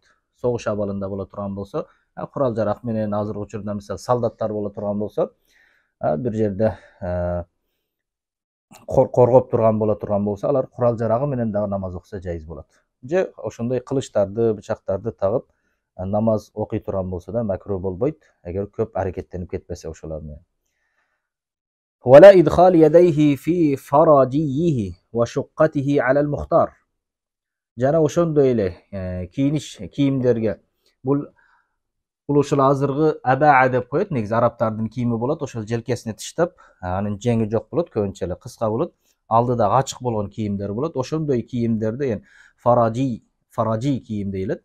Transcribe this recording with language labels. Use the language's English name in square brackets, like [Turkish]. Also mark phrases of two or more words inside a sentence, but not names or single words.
[Uzbek] So'g'ish abalında bo'la turgan bo'lsa, qurol jaraq menen hozirgi uchurda misol soldatlar bo'la turgan bo'lsa, bir yerda qo'rg'ab turgan bo'la turgan bo'lsa, ular qurol jarag'i menen namoz o'qisa jaiz bo'ladi. Je o'shanday qilichlarni, pichoqlarni tag'ib namoz o'qiy turgan bo'lsa-da makruh bo'lmaydi, agar ko'p harakatlanib ketmasa o'shalarni. [Arabic] ولا إدخال يديه في فرجيه وشقته على المختار. [Uzbek] Jana o'shanday kiyinish kiyimlarga bu o'shal hozirgi abaa deb qo'yadi, negiz arablarning kiyimi bo'ladi, o'shal jelkasini tishlab, uning jengi yo'q bo'ladi, ko'nchalik qisqa bo'ladi, oldida ochiq bo'lgan kiyimlar bo'ladi. O'shanday kiyimlarda, ya'ni faraji kiyim deyiladi.